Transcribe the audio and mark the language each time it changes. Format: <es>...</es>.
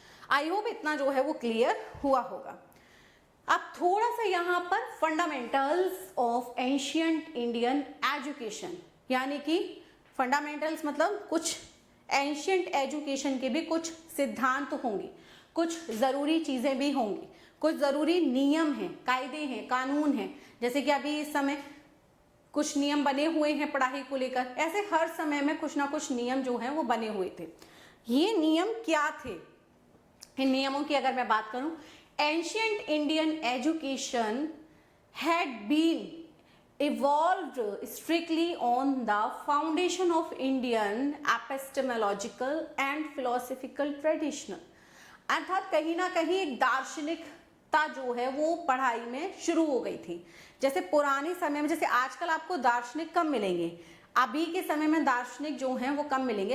<en>I hope</en> <hi>इतना जो है वो क्लियर हुआ होगा। अब थोड़ा सा यहाँ पर</hi> <en>fundamentals of ancient Indian education,</en> <hi>यानी कि फंडामेंटल्स मतलब कुछ एंशियंट एजुकेशन के भी कुछ सिद्धांत होंगे, कुछ जरूरी चीजें भी होंगी, कुछ जरूरी नियम हैं, कायदे हैं, कानून हैं। जैसे कि अभी इस समय कुछ नियम बने हुए हैं पढ़ाई को लेकर, ऐसे हर समय में कुछ ना कुछ नियम जो हैं वो बने हुए थे। ये नियम क्या थे? इन नियमों की अगर मैं बात करूं,</hi> <en>ancient Indian education had been evolved strictly on the foundation of Indian epistemological and philosophical tradition।</en> <hi>अर्थात कहीं ना कहीं एक दार्शनिकता जो है वो पढ़ाई में शुरू हो गई थी। जैसे पुराने समय में, जैसे आजकल आपको दार्शनिक कम मिलेंगे, अभी के समय में दार्शनिक जो हैं वो कम मिलेंगे।</hi>